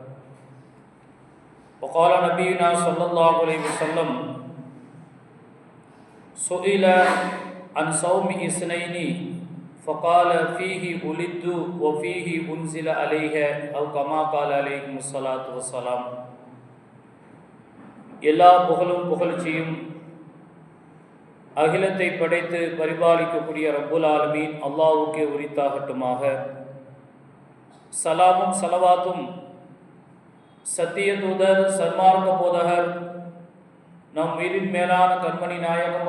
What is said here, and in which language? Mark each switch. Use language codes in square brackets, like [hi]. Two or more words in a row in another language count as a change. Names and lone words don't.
[ar] وقال نبينا صلى الله عليه وسلم: سئل عن صوم اثنين فقال فيه ولدت وفيه أنزل عليه أو كما قال عليه الصلاة والسلام. [ta] எல்லா புகழும் புகழ்ச்சியும் அகிலத்தை படைத்து பரிபாலிக்கக்கூடிய [ar] رب العالمين [ta] அல்லாஹ்வுக்கே உரித்தாகட்டுமாக. சலாமும் சலவாத்தும் சத்திய தூதர் சன்மார்க்க போதகர் நம் உயிரின் மேலான கண்மணி நாயகம்